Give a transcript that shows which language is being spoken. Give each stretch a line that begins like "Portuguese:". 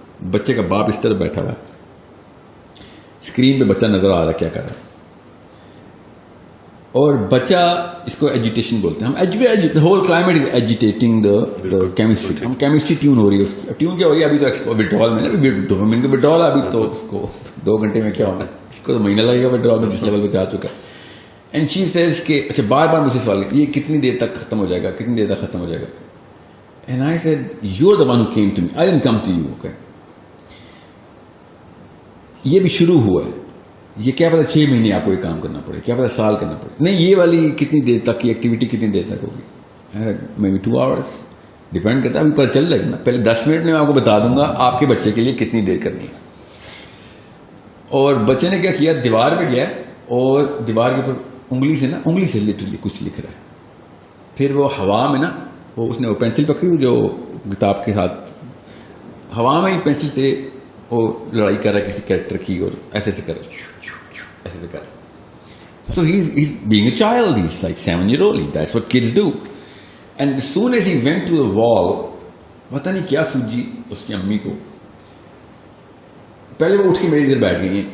Urdu: بچے کا باپ اس طرح بیٹھا ہوا ہے, اسکرین پہ بچہ نظر آ رہا ہے کیا کر رہا ہے, اور بچہ اس کو ایجیٹیشن بولتے ہیں ہم.
English: Whole climate is agitating the chemistry.
Urdu: ہم کیمسٹری ٹیون ہو رہی ہے اس کی. ٹیون کیا ہو رہی ہے ابھی تو وڈرال میں نا, ڈوپامین کا وڈرال ہے ابھی تو اس کو 2 گھنٹے میں کیا ہونا ہے, اس کو تو مہینہ لگے گا وڈرال میں جس لیول پہ جا چکا ہے.
English: and she says
Urdu: کہ اچھا بار بار مجھ سے سوال یہ کتنی دیر تک ختم ہو جائے گا, کتنی دیر تک ختم ہو جائے گا.
English: And I said you are the one who came to me, I didn't come to you.
Urdu: Okay یہ بھی شروع ہوا ہے, یہ کیا پتا 6 مہینے آپ کو یہ کام کرنا پڑے, کیا پتا سال کرنا پڑے. نہیں یہ والی کتنی دیر تک کی ایکٹیویٹی کتنی دیر تک ہوگی,
English: maybe 2 hours,
Urdu: ڈیپینڈ کرتا ہے. ابھی پتہ چل جائے گا نا, پہلے 10 منٹ میں آپ کو بتا دوں گا آپ کے بچے کے لیے کتنی دیر کرنی ہے. اور بچے نے کیا کیا, دیوار پہ گیا اور دیوار کے اوپر انگلی سے نا, انگلی سے لٹرلی کچھ لکھ رہا ہے. پھر وہ ہوا میں نا, وہ اس نے وہ پینسل پکڑی ہوئی جو کتاب کے ساتھ, ہوا میں ہی پینسل سے وہ لڑائی کر رہا ہے کسی کریکٹر کی, اور ایسے ایسے کر رہا ہے, ایسے ایسے کر رہا ہے.
English: So he's being a child, he's like 7-year-old, that's what kids do. And as soon as he went to the wall,
Urdu: پتہ نہیں کیا سوجی اس کی امی کو, پہلے وہ اٹھ کے میری ادھر بیٹھ گئی ہیں.